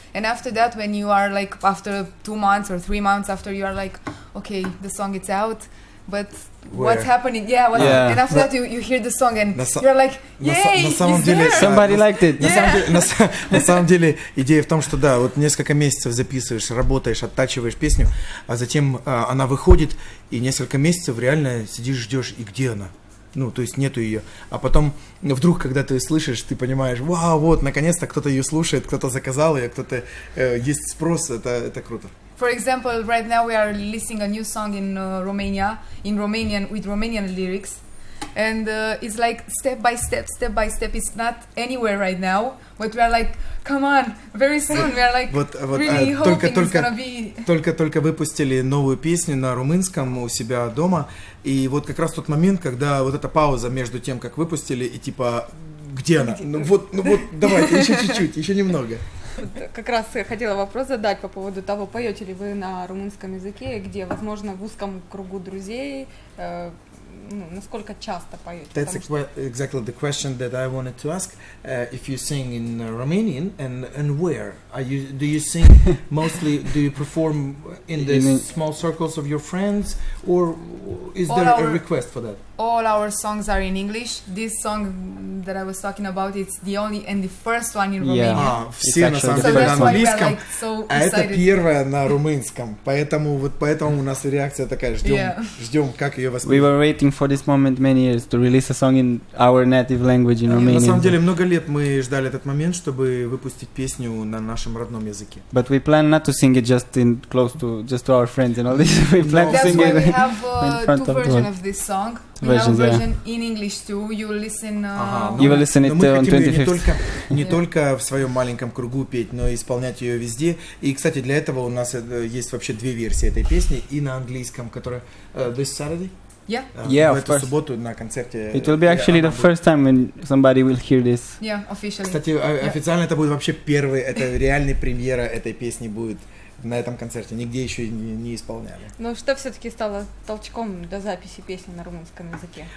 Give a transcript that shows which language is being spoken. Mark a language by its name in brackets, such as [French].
[English] And after that, when you are like, after 2 months or 3 months after, you are like, okay, the song is out, but what's happening? And after that, you hear the song and you're like, yay, it's there! Somebody liked it. [Russian] На самом деле, идея в том, что да, вот несколько месяцев записываешь, работаешь, оттачиваешь песню, а затем она выходит, и несколько месяцев реально сидишь, ждешь, и где она? Ну, то есть нету ее. А потом вдруг, когда ты слышишь, ты понимаешь, вау, вот, наконец-то кто-то ее слушает, кто-то заказал ее, кто-то есть спрос, это круто. [English] For example, right now we are releasing a new song in Romania, in Romanian, with Romanian lyrics. And it's like step by step. It's not anywhere right now, but we are like, come on, very soon. We are like really hoping it's gonna be... [Russian] Только выпустили новую песню на румынском у себя дома, и вот как раз тот момент, когда вот эта пауза между тем, как выпустили, и типа, где она? Ну вот, давайте, еще чуть-чуть, еще немного. Как раз хотела вопрос задать по поводу того, поете ли вы на румынском языке, где, возможно, в узком кругу друзей, насколько часто поете? [English] That's exactly the question that I wanted to ask. If you sing in Romanian and where? Do you sing mostly? Do you perform in the small circles of your friends, or is there a request for that? All our songs are in English. This song that I was talking about, it's the only and the first one in Romania. [Russian] Все на самом деле на английском, а это первая на румынском. Поэтому у нас реакция такая, ждем, как ее воспримут. [English] We were waiting for this moment many years to release a song in our native language in Romanian. [Russian] На самом деле много лет мы ждали этот момент, чтобы выпустить песню на нашем родном языке. [English] But we plan not to sing it just to our friends and all this. We plan to sing it in front of the world. That's why we have two versions of this song. We have a version in English too. You will listen. You will listen it on 25th. [Russian] Не только в своем маленьком кругу петь, но и исполнять ее везде. И, кстати, для этого у нас есть вообще две версии этой песни, и на английском, которая [English] this Saturday. [Russian] В эту субботу на концерте. [English] It will be actually the first time when somebody will hear this. Yeah, officially. [Russian] Кстати, официально это будет вообще первый, это реальная премьера этой песни будет на этом концерте. Нигде еще не исполняли. Но что все-таки стало толчком до записи песни на румынском языке?